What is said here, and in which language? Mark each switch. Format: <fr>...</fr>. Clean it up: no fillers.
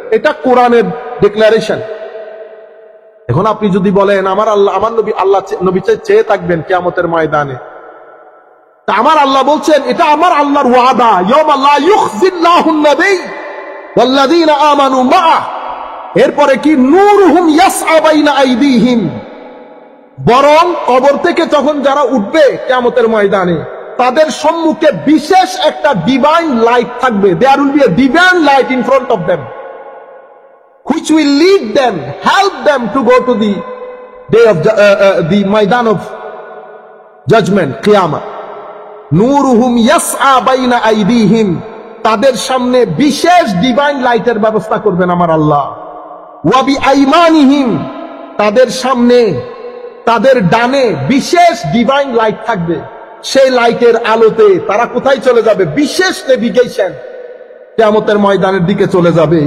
<bn>এটা কোরআনের ডিক্লারেশন। এখন আপনি যদি বলেন আমার আল্লাহ, আমার নবী, আল্লাহ নবী চেয়ে থাকবেন কিয়ামতের ময়দানে, তা আমার আল্লাহ বলছেন এটা আমার আল্লাহর ওয়াদা,</bn> <ar>ইয়াউমা লা ইউখজিল্লাহুন নবী ওয়াল্লাযীনা আমানু মাআহ।</ar> <bn>এরপরে কি</bn> <ar>নূরুহুম ইয়াসআ বাইনা আইদিহিম,</ar> <bn>বরং কবর থেকে যখন যারা উঠবে কিয়ামতের ময়দানে, তাদের সম্মুখে বিশেষ একটা ডিভাইন লাইট থাকবে। There will B a divine light in front of them</bn> <en>which will lead them, help them to go to the day of the Maidan of judgment, Qiyamah.</en> <ar>নূরুহুম ইয়াসআ বাইনা আইদিহিম,</ar> <bn>তাদের সামনে বিশেষ ডিভাইন লাইটের ব্যবস্থা করবেন আমার আল্লাহ।</bn> <ar>ওয়া বিআইমানিহিম,</ar> <bn>তাদের সামনে, তাদের ডানে বিশেষ ডিভাইন লাইট থাকবে। সেই লাইটের আলোতে তারা কোথায় চলে যাবে? বিশেষ নেভিগেশন, কিয়ামতের ময়দানের দিকে চলে যাবে।</bn>